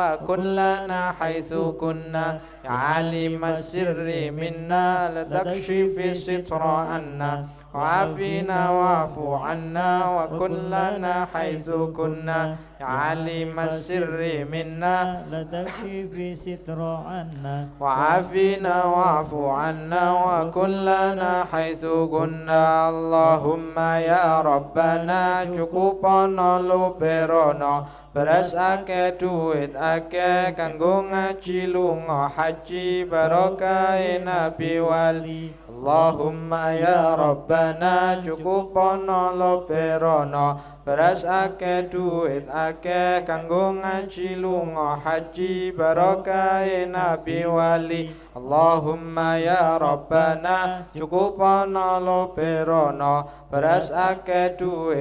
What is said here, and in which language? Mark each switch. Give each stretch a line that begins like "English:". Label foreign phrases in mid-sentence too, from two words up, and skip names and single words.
Arabic: وكلنا حيث كنا علم السر منا لتكشف الستر عنا وعافينا واعف عنا وكلنا حيث كنا علم السر منا لتكشف ستر عنا وعافينا واعف عنا وكلنا حيث كنا اللهم يا ربنا
Javanese: cukupana luberono beras akeh duit akeh kanggo ngaji lunga haji barokah nabi wali
Arabic: اللهم يا ربنا
Javanese: cukupana luberono beras akeh duit akeh kanggo ngaji lunga haji barokah nabi wali
Arabic: اللهم يا ربنا
Javanese: cukupana luberono beras akeh duit